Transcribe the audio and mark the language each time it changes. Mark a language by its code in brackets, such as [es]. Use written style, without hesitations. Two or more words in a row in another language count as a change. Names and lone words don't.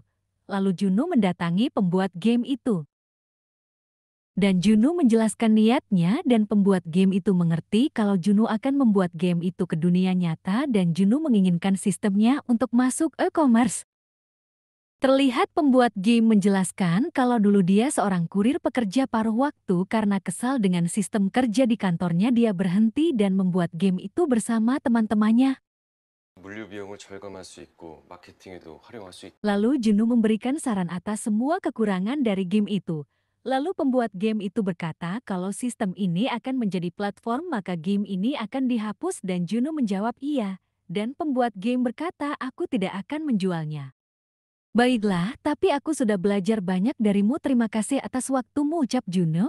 [id] Lalu Junu mendatangi pembuat game itu. Dan Junu menjelaskan niatnya dan pembuat game itu mengerti kalau Junu akan membuat game itu ke dunia nyata dan Junu menginginkan sistemnya untuk masuk e-commerce. Terlihat pembuat game menjelaskan kalau dulu dia seorang kurir pekerja paruh waktu karena kesal dengan sistem kerja di kantornya dia berhenti dan membuat game itu bersama teman-temannya. [ko] 물류 비용을 절감할 수 있고 마케팅에도 활용할 수 있다. [id] Lalu Junu memberikan saran atas semua kekurangan dari game itu. Lalu pembuat game itu berkata kalau sistem ini akan menjadi platform maka game ini akan dihapus dan Junu menjawab iya. Dan pembuat game berkata aku tidak akan menjualnya. Baiklah, tapi aku sudah belajar banyak darimu terima kasih atas waktumu ucap Junu.